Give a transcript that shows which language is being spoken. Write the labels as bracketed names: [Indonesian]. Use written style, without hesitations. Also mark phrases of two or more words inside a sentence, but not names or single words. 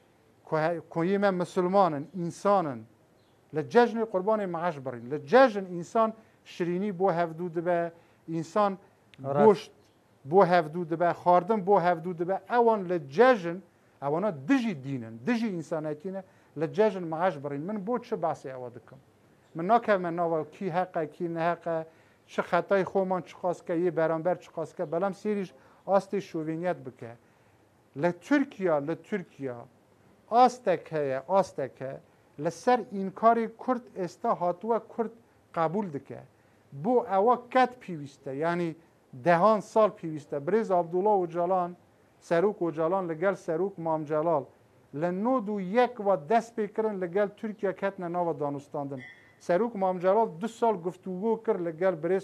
[Kurdish] کۆیمە مسلمانن ئینسانن لە جەژنێ قوربانێ مەعاش بڕین لە جەژن ئینسان شرینی بۆ هەفتوو دەبە ئینسان گۆشت بۆ هەفتوو دەبە خواردن بۆ هەفتوو دەبە ئەوان لە جەژن ئەوانە دژی دینن دژی ئینسانەتینە لە جەژن مەعاش بڕین من بۆ چه باسی ئەوە دکەم من ناکەمە ناوە کی هەقە کی نەهەقە چ خەتای خۆمان چ خواستکە یە بەرامبەر چ خواستکە بەڵام سێریش ئاستی شۆڤێنیەت بکە لە تورکیا ئاستێک هەیە ئاستێکە لەسەر ئینکاری کورد ئێستا هاتووە کورد قبول دکە بۆ ئەوە کەت پێویستە ینی دەهان ساڵ پێویستە برێز عەبدوڵڵا ئۆجاڵان سەرۆک ئۆجاڵان لەگەڵ سەرۆک مامجەلال لە 91 دەست پێکردن لەگەڵ تورکیا کەتنە ناوە دانوستاندن سەرۆک مامجەلال 2 ساڵ گفتوگۆ کرد لەگەڵ برێز